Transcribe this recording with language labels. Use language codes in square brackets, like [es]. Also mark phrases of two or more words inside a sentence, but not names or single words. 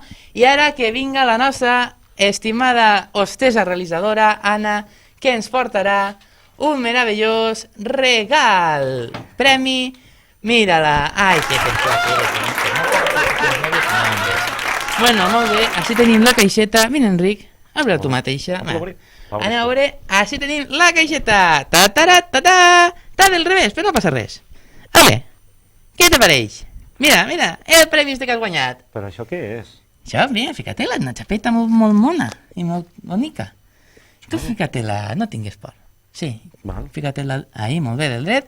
[ca] I ara que vinga la nostra estimada hostessa realitzadora, Anna, que ens portarà un meravellós regal. Premi, mira-la. Ai, que Bueno, molt bé, així tenim la caixeta. Mira, Enric, obre tu mateixa. Anem a veure, així tenim la caixeta. Ta-ta-ra-ta-ta. Està del revés, però no passa res. A veure, què t'apareix? Mira, el premi que has guanyat. Però això què és? Això, mira, fica-te-la, una xapeta molt mona i molt bonica. Tu fica-te-la, no tingues por. Sí, fica-te-la ahí, molt bé, del dret.